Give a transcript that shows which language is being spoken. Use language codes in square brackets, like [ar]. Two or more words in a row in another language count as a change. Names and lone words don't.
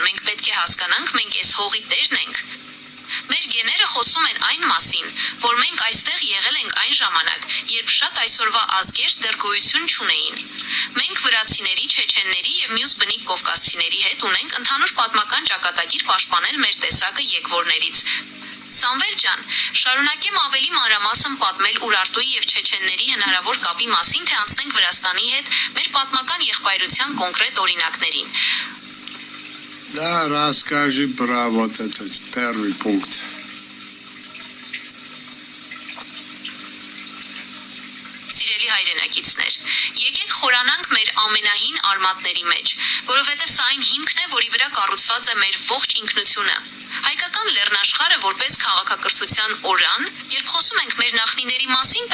[hy] մենք պետք է հասկանանք, մենք այս հողի տերն ենք։ Մեր գեները խոսում են այն մասին, որ մենք այստեղ եղել ենք այն ժամանակ, երբ շատ այսօրվա ազգեր դեռ գոյություն չունեին։ Մենք վրացիների, չեչենների և մյուս բնիկ կովկասցիների հետ ունենք ընդհանուր պատմական ճակատագիր պաշտպանել մեր տեսակը եկվորներից։ Սամվել ջան, շարունակեմ ավելի մանրամասն պատմել Ուրարտուի և չեչենների հնարավոր կապի մասին, թե անցնենք Վրաստանի հետ մեր պատմական եղբայրության կոնկրետ օրինակներին։ [ru] Да, расскажи про вот этот первый пункт. [hy] Սիրելի հայրենակիցներ, եկեք խորանանք մեր ամենահին արմատների մեջ, որովհետև սա այն հիմքն է, որի վրա կառուցված է մեր ողջ ինքնությունը։ Հայկական լեռնաշխարհը որպես քաղաքակրթության օրրան, երբ խոսում ենք մեր նախնիների մասին,